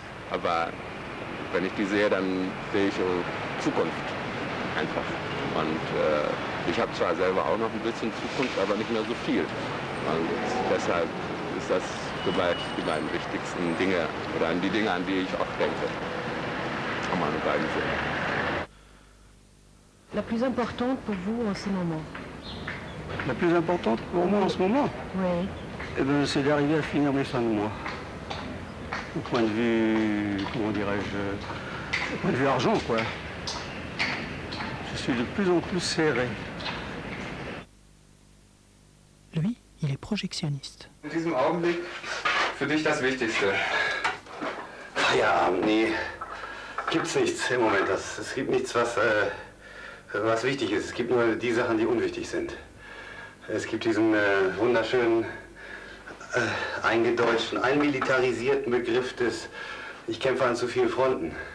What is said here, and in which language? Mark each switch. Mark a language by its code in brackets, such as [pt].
[de] Aber wenn ich die sehe, dann sehe ich Zukunft einfach. Und ich habe zwar selber auch noch ein bisschen Zukunft, aber nicht mehr so viel. Und deshalb ist das vielleicht die beiden wichtigsten Dinge oder an die Dinge, an die ich auch denke. An meine beiden Söhne. [fr] La plus importante pour vous en ce moment? La plus importante pour moi en ce moment, Oui. eh ben, c'est d'arriver à finir mes fins de mois. Au point de vue, comment dirais-je, au point de vue argent, quoi. Je suis de plus en plus serré. Lui, il est projectionniste. [de] In diesem Augenblick für dich das Wichtigste. Feierabend, nee. Gibt's nichts im Moment. Es gibt nichts, was wichtig ist. Es gibt nur die Sachen, die unwichtig sind. Es gibt diesen wunderschönen, eingedeutschten, einmilitarisierten Begriff des ich kämpfe an zu vielen Fronten.